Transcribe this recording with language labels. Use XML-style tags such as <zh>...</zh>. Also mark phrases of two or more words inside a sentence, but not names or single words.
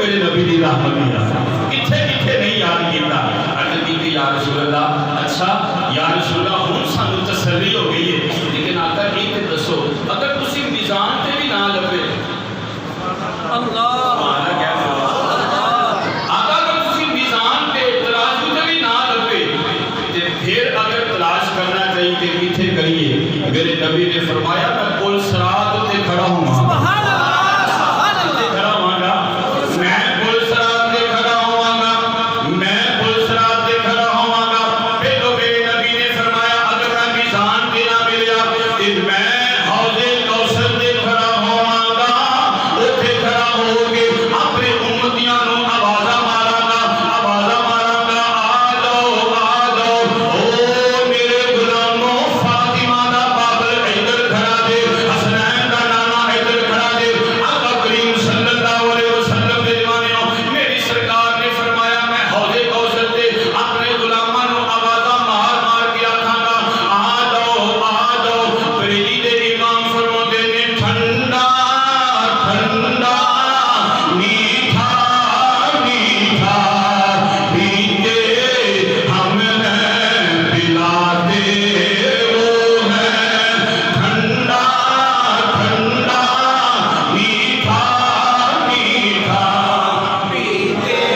<pa>نبی دی رحمت دی کتھے کتھے نہیں یاد کیتا عرض کی کہ</pa> <ar>یا رسول اللہ</ar> <pa>اچھا</pa> <ar>یا رسول اللہ</ar> <pa>ہن سانو تسلی ہو گئی ہے لیکن آقا یہ تے دسو اگر تسی میزان تے بھی نہ لبے</pa> <ar>اللہ</ar> <pa>سبحان کیا آقا اگر تسی میزان تے ترازو تے بھی نہ لبے تے پھر اگر تلاش کرنا چاہیے تے کتھے کریے میرے نبی نے فرمایا میں پل صراط تے کھڑا ہوں</pa> <ar>سبحان اللہ سبحان اللہ</ar> <pa>کھڑا ہوں گا میں پل صراط تے کھڑا ہوں گا میں پل صراط تے کھڑا ہوں گا پھر تو میرے نبی نے فرمایا اگر میں میزان تے نہ ملیا تے میں حوض کوثر تے کھڑا ہوں گا اوتھے کھڑا ہو کے اپنے امتیاں نو آوازاں ماراں گا آ جاؤ او میرے غلاموں فاطمہ دا بابل ادھر کھڑا دے حسنین دا نانا ادھر کھڑا دے آقا کریم</pa> <ar>صلی اللہ علیہ</ar> <pa>وسلم دے دیوانیوں میری سرکار نے فرمایا میں حوض کوثر تے اپنے غلاماں نو آوازاں مار مار کے آکھاں گا آ جاؤ بریلی دے امام فرماتے نے</pa> <ur>ٹھنڈا ٹھنڈا میٹھا میٹھا پیتے</ur> <pa>ہم ہیں پلاتے وہ ہیں ٹھنڈا ٹھنڈا میٹھا میٹھا پیتے</pa>